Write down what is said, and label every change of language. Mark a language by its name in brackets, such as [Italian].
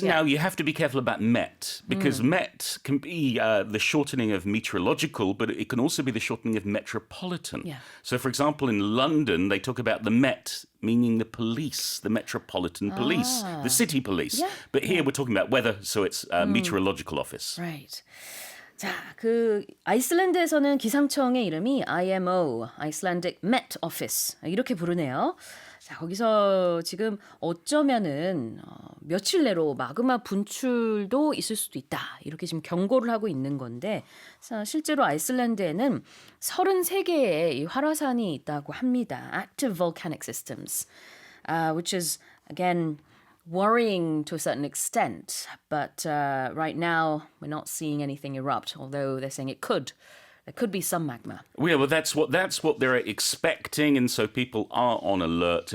[English] Now, you have to be careful about Met, because Met can be the shortening of meteorological, but it can also be the shortening of metropolitan. Yeah. So, for example, in London, they talk about the Met, meaning the police, the metropolitan police, the city police. Yeah. But here we're talking about weather, so it's meteorological office. Right. [Korean] 자, 아이슬란드에서는 기상청의 이름이 IMO, Icelandic Met Office 이렇게 부르네요. 자, 거기서 지금 어쩌면은 며칠 내로 마그마 분출도 있을 수도 있다. 이렇게 지금 경고를 하고 있는 건데 실제로 아이슬란드에는 33개의 이 활화산이 있다고 합니다. [English] Active volcanic systems, which is, again, worrying to a certain extent. But right now, we're not seeing anything erupt, although they're saying it could. There could be some magma. Yeah, well, that's what they're expecting, and so people are on alert.